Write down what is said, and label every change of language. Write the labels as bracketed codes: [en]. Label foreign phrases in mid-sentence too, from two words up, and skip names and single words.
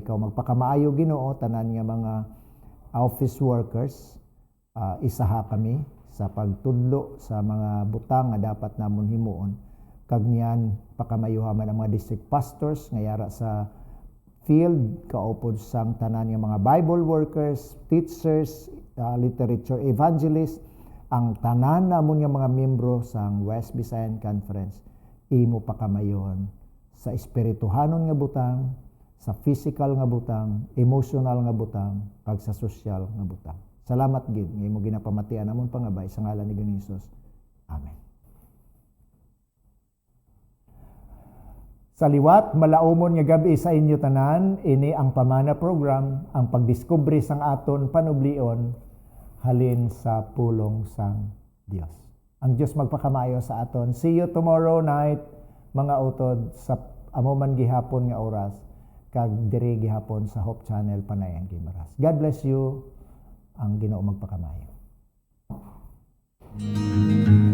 [hil] ikaw magpakamaayo Ginoo tanan nga mga [en] office workers [hil] isaha kami sa pagtudlo sa mga butang nga dapat namon himuon kag niyan pakamayuhaman ang mga [en] district pastors [hil] nga yara sa field kaupod sang tanan nga mga [en] Bible workers, teachers, literature evangelists [hil] ang tanan namon nga mga miyembro sang West Visayan Conference imo pakamayon sa espirituhanon nga butang, sa physical nga butang, emotional nga butang, kag sa social nga butang. Salamat gid nga imo ginapamatian namon pangabay sa ngalan ni Ginoong Hesus. Amen. Sa liwat malaumon nga gabi sa inyo tanan, ini ang pamana program, ang pagdiskubre sang aton panublion halin sa pulong sang Dios. Ang Dios magpakamaayo sa aton. [en] See you tomorrow night [hil] mga utod sa amo man gihapon nga oras kag diri gihapon sa Hope Channel Panayon Guimaras. [en] God bless you. [hil] Ang Ginoo magpakamaayo.